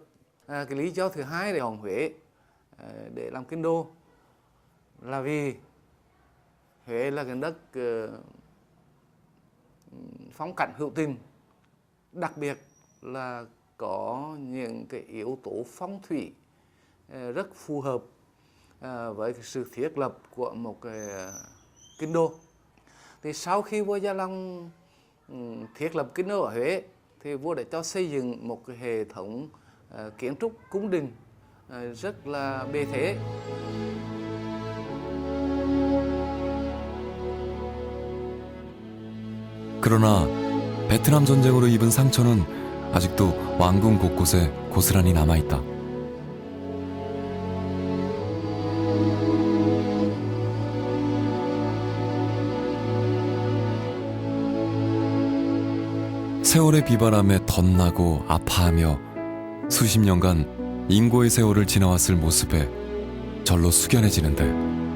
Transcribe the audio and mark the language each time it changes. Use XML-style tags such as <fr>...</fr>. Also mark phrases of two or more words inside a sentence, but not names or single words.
<vi>Cái lý do thứ hai để chọn Huế để làm kinh đô là vì Huế là cái đất phong cảnh hữu tình, đặc biệt là có những cái yếu tố phong thủy rất phù hợp với cái sự thiết lập của một cái kinh đô. Thì sau khi vua Gia Long thiết lập kinh đô ở Huế thì vua đã cho xây dựng một cái hệ thống kiến trúc cung đình rất là bề thế.</vi> <ko>그러나 베트남 전쟁으로 입은 상처는 아직도 왕궁 곳곳에 고스란히 남아있다. 세월의 비바람에 덧나고 아파하며 수십 년간 인고의 세월을 지나왔을 모습에 절로 숙연해지는데,</ko>